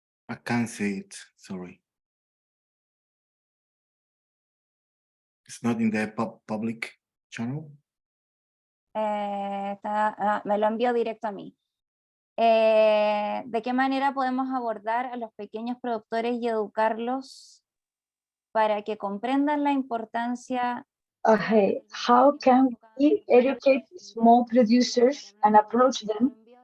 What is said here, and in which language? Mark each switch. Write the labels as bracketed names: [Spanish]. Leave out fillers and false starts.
[English] I can't say it, sorry. It's not in the public channel. [Spanish] Me lo envió directo a mí. ¿De qué manera podemos abordar a los pequeños productores y educarlos para que comprendan la importancia? [English] Okay, how can we educate small producers and approach them?